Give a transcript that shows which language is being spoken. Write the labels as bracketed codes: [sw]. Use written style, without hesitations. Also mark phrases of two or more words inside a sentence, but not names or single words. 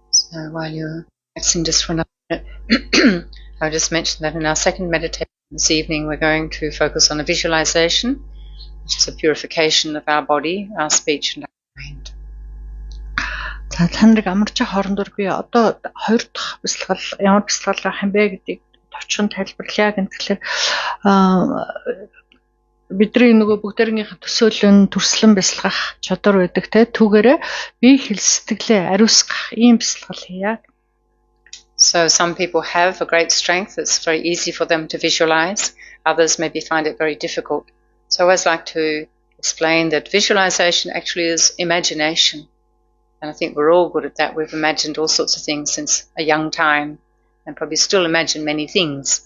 [en] So while you're practicing just for another minute, I'll just mention that in our second meditation this evening, we're going to focus on a visualization, which is a purification of our body, our speech, and our mind. [mn] За таныг амарч хоорондор би одоо хоёр дахь бясалгал ямар бясалгал авах юм бэ гэдгийг товчхон тайлбарлая гэхэлэр бидний нөгөө бүгдээрнийх төсөөлөн төрслөн бясалгах чадвар байдаг те түүгээрээ бие хэл сэтгэлээ ариусгах ийм бясалгал хийя. [en] So some people have a great strength that's very easy for them to visualize. Others maybe find it very difficult. So I always like to explain that visualization actually is imagination. And I think we're all good at that. We've imagined all sorts of things since a young time and probably still imagine many things.